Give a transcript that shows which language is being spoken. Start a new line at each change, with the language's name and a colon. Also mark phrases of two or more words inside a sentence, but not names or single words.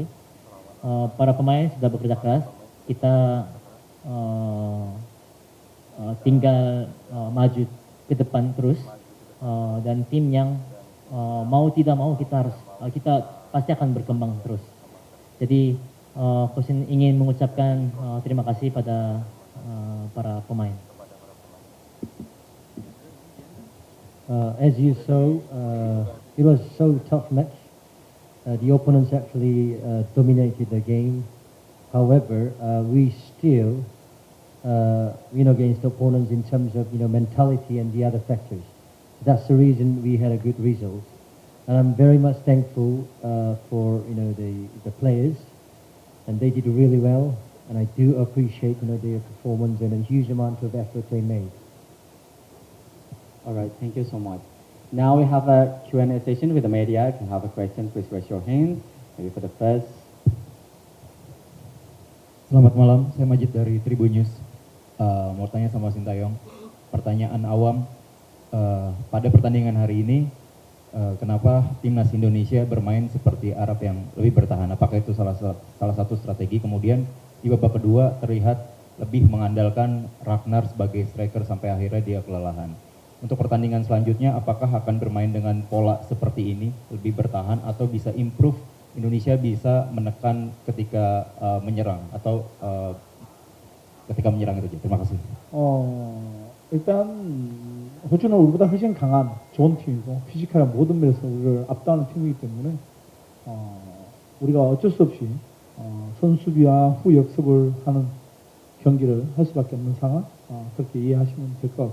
Indonesian: Para pemain sudah bekerja keras, kita tinggal maju ke depan terus, dan tim yang mau tidak mau kita pasti akan berkembang terus. Jadi coach ingin mengucapkan terima kasih pada para pemain.
English: As you saw, it was so tough match. The opponents actually dominated the game. However, we still win against opponents in terms of mentality and the other factors. That's the reason we had a good result. And I'm very much thankful for the players, and they did really well. And I do appreciate their performance and a huge amount of effort they made. All right, thank you so much. Now we have a Q&A session with the media. If you have a question, please raise your hand. Maybe for the first.
Indonesian: Selamat malam, saya Majid dari Tribun News. Mau tanya sama Sintayong, pertanyaan awam, pada pertandingan hari ini, kenapa timnas Indonesia bermain seperti Arab yang lebih bertahan? Apakah itu salah satu strategi? Kemudian di babak kedua terlihat lebih mengandalkan Ragnar sebagai striker sampai akhirnya dia kelelahan. Untuk pertandingan selanjutnya, apakah akan bermain dengan pola seperti ini, lebih bertahan, atau bisa improve, Indonesia bisa menekan ketika menyerang, atau ketika menyerang itu aja? Terima kasih.
Korean: 일단 호주는 우리보다 훨씬 강한 좋은 팀이고 피지컬한 모든 면에서 우리를 압도하는 팀이기 때문에 우리가 어쩔 수 없이 선수비와 후 역습을 하는 경기를 할 수밖에 없는 상황, 그렇게 이해하시면 될 것